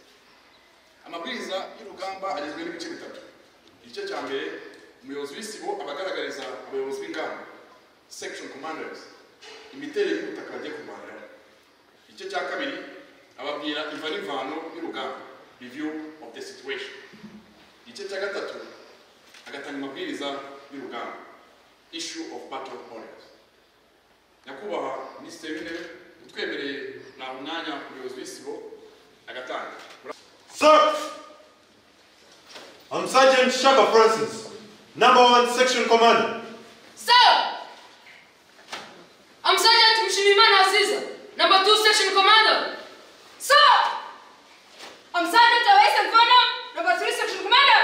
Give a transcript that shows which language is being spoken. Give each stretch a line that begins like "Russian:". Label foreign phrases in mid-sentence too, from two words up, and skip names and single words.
Kinyarwanda: Amabwiriza y'urugamba agizwe n'ibice bitatu. Igice cya mbere umuyobozi w'isibo abagaragariza abayobozi b'ingamba
English: section commanders
Kinyarwanda: imiterere y'ubutaka bagiye kurwanira. Igice cya kabiri ababwira imva n'imvano y'urugamba
English: review of the situation.
Kinyarwanda: Igice cya gatatu agatanga amabwiriza y'urugamba
English: issue of battle orders.
Kinyarwanda: Nyakubahwa Minisitiri w'Intebe utwemereye na umwanya umuyobozi w'isibo agatanga.
English: Sir, I'm Sergeant Shaka Francis, number 1 section commander. Sir, I'm Sergeant Mshimimana Aziza, number 2 section commander. Sir, I'm Sergeant Awais Mfano, number 3 section commander.